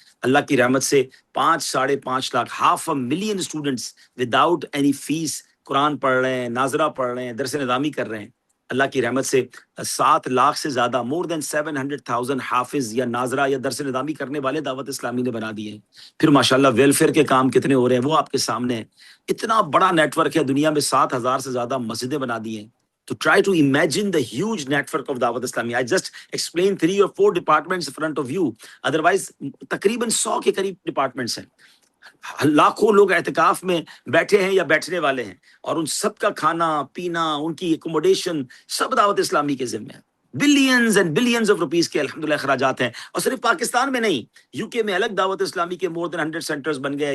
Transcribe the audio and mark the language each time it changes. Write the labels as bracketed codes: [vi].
[ur] اللہ کی رحمت سے 5.5 lakh 500,000 students [en] without any [ur] face قرآن پڑھ رہے ہیں، ناظرہ پڑھ رہے ہیں، درس نظامی کر رہے ہیں. اللہ کی رحمت سے 7 لاکھ سے زیادہ، [en] more than [ur] 700,000 حافظ یا ناظرہ یا درس نظامی کرنے والے دعوت اسلامی نے بنا دیے ہیں. پھر ماشاءاللہ ویلفیئر کے کام کتنے ہو رہے ہیں وہ آپ کے سامنے ہیں. اتنا بڑا نیٹ ورک ہے، دنیا میں 7,000 سے زیادہ مسجدیں بنا دی ہیں. [en] تو try to imagine the huge network of Dawat Islami. I just explained 3 or 4 departments in front of you. Otherwise [ur] تقریباً 100 کے قریب ڈپارٹمنٹس ہیں. لاکھوں لوگ اعتکاف میں بیٹھے ہیں یا بیٹھنے والے ہیں، اور ان سب کا کھانا پینا، ان کی اکوموڈیشن سب دعوت اسلامی کے ذمہ ہے. [en] billions and billions of rupees [ur] کے الحمدللہ اخراجات ہیں. اور صرف پاکستان میں نہیں، یو کے میں الگ دعوت اسلامی کے [en] more than 100 [ur] سینٹرز بن گئے.